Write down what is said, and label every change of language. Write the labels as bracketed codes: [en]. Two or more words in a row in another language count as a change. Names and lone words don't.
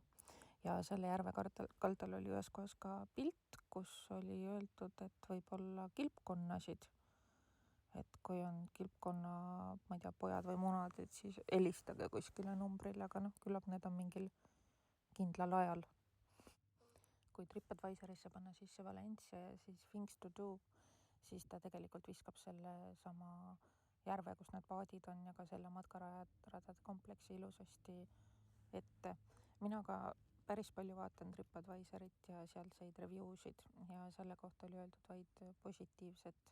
[et] Ja selle järve kaldal oli ühes kohas ka pilt, kus oli öeldud, et võib olla kilpkonnasid. Et kui on kilpkonna, ma ei tea, pojad või munad, et siis helistage kuskile numbrile, aga küllap need on mingil kindlal ajal. Kui TripAdvisorisse panna sisse Valencia ja siis [en] things to do, [et] siis ta tegelikult viskab selle sama järve, kus need paadid on ja ka selle matkaradade kompleksi ilusasti ette. Mina ka päris palju vaatan TripAdvisorit ja sealseid reviewsid ja selle kohta oli öeldud vaid positiivset.